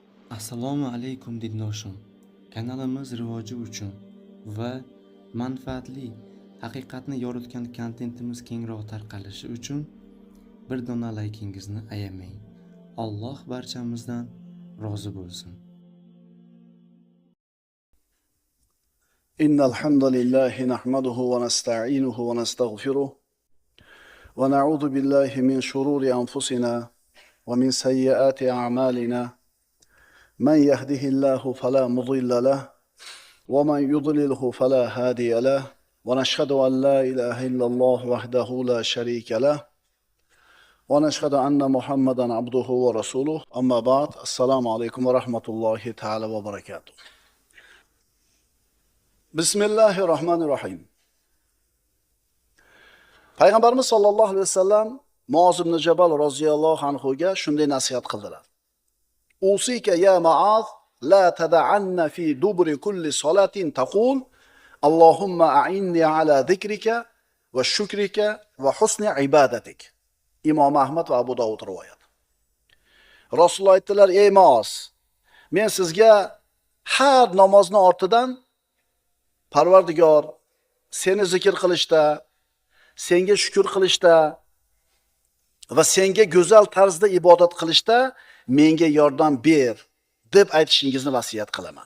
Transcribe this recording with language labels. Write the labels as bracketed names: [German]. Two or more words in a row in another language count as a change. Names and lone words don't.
[Arabic] السلام عليكم [Uzbek] dindoshim. Kanalimiz rivoji uchun va manfaatli haqiqatni yoritgan kontentimiz kengroq tarqalishi uchun bir dona laykingizni ayamang. Alloh barchamizdan rozi bo'lsin. [Arabic] إن الحمد لله نحمده ونستعينه ونستغفره ونعوذ بالله من شرور أنفسنا ومن سيئات أعمالنا من يهده الله فلا مضل له ومن يضلله فلا هادي له ونشهد أن لا إله إلا الله وحده لا شريك له ونشهد أن محمدا عبده ورسوله أما بعد السلام عليكم ورحمة الله تعالى وبركاته. بسم الله الرحمن الرحيم. [Uzbek] Payg'ambarimiz [Arabic] صلى الله عليه وسلم [Uzbek] Muoz ibn Jabal [Arabic] رضي الله عنه [Uzbek] shunday nasihat qildilar. [Arabic] أوصيك يا معاذ لا تدعن في دبر كل صلاة تقول اللهم أعني على ذكرك وشكرك وحسن عبادتك. [Uzbek] Imom Ahmad va Abu Dovud rivoyat. Rasululloh aytdilar: "Ey Muoz, men sizga har namozni ortidan Parvardigor, seni zikr qilishda, senga shukr qilishda va senga go'zal tarzda ibodat qilishda menga yordam ber deb aytishingizni vasiyat qilaman."